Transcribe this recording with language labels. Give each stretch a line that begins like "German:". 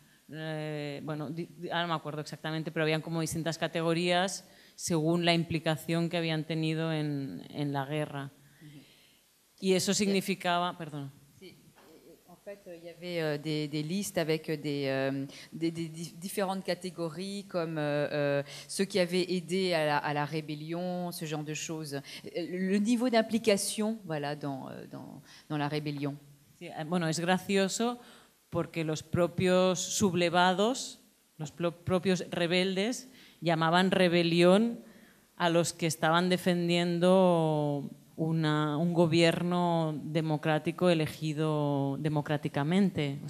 Spanish: Bueno, ahora no me acuerdo exactamente, pero habían como distintas categorías según la implicación que habían tenido en la guerra. Y eso significaba... Perdón.
French: Sí, en fait, il y avait des listes avec des différentes catégories, comme ceux qui avaient aidé à la rébellion, ce genre de choses. Le niveau d'implication, voilà, dans la rébellion.
Spanish: Sí, bueno, es gracioso porque los propios sublevados, los propios rebeldes, llamaban rebelión a los que estaban defendiendo un gobierno democrático elegido democráticamente.